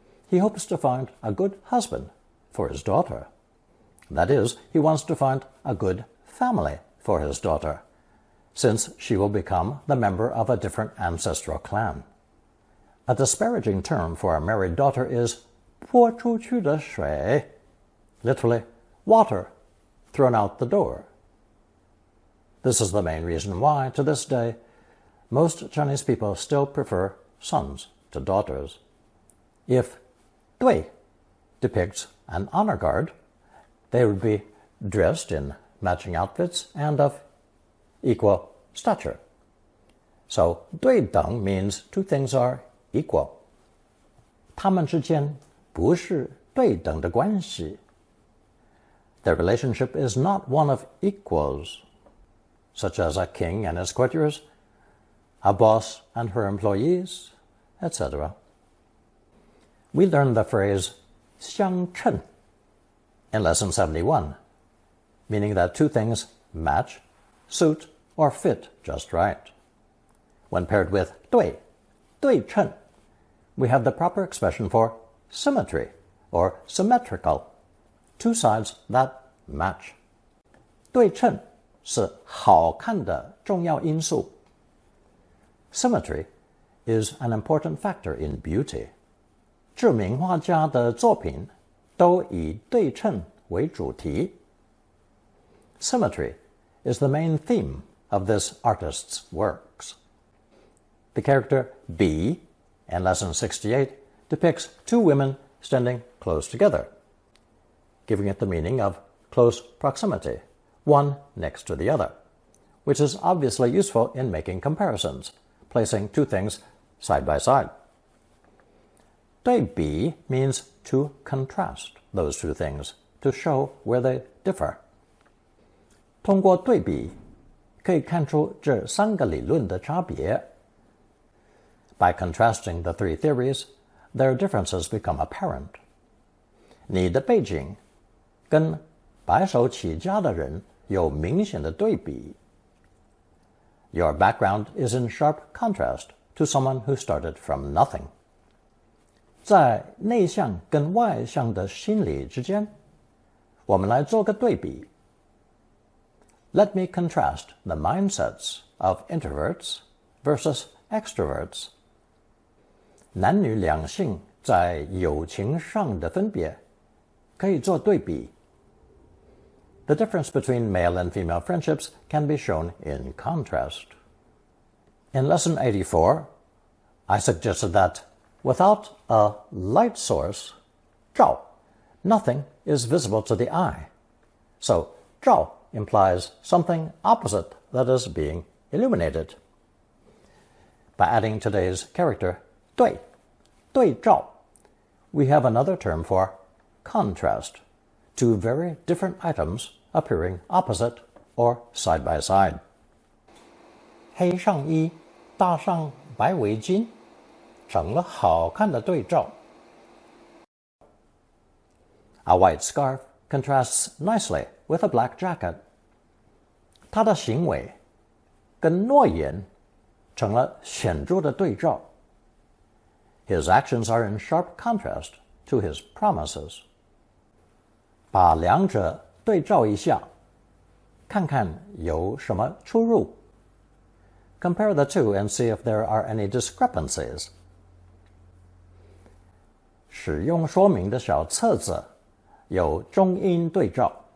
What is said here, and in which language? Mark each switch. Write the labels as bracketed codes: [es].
[en] He hopes to find a good husband for his daughter. That is, he wants to find a good family for his daughter, since she will become the member of a different ancestral clan. A disparaging term for a married daughter is [zh] 泼出去的水, [en] literally, water thrown out the door. This is the main reason why, to this day, most Chinese people still prefer sons to daughters. If 对 depicts an honor guard, they would be dressed in matching outfits and of equal stature. So 对等 means two things are equal. [zh] 他们之间不是对等的关系. [en] Their relationship is not one of equals, such as a king and his courtiers, a boss and her employees, etc. We learned the phrase 相称 in Lesson 71, meaning that two things match, suit, or fit just right. When paired with 对, 对称, we have the proper expression for symmetry or symmetrical, two sides that match. [zh] 对称是好看的重要因素. [en] Symmetry is an important factor in beauty. [zh] 著名画家的作品都以对称为主题. [en] Symmetry is the main theme of this artist's works. The character B in Lesson 68 depicts two women standing close together, giving it the meaning of close proximity, one next to the other, which is obviously useful in making comparisons, placing two things side by side. 对比 means to contrast those two things, to show where they differ. [zh] 通过对比可以看出这三个理论的差别. [en] By contrasting the three theories, their differences become apparent. [zh] 你的背景跟白手起家的人有明显的对比. [en] Your background is in sharp contrast to someone who started from nothing. [zh] 在内向跟外向的心理之间我们来做个对比。 [en] Let me contrast the mindsets of introverts versus extroverts. [zh] 男女两性在友情上的分别可以做对比。 [en] The difference between male and female friendships can be shown in contrast. In Lesson 84, I suggested that without a light source, 照, nothing is visible to the eye. So, 照 implies something opposite that is being illuminated. By adding today's character, 对照, we have another term for contrast, two very different items appearing opposite or side by side. [zh] 黑上衣搭上白围巾，成了好看的对照。 [en] A white scarf contrasts nicely with a black jacket. [zh] 他的行为跟诺言成了显著的对照。 [en] His actions are in sharp contrast to his promises. [zh] 把两者对照一下，看看有什么出入。 [en] Compare the two and see if there are any discrepancies. [zh] 使用说明的小册子有中英对照。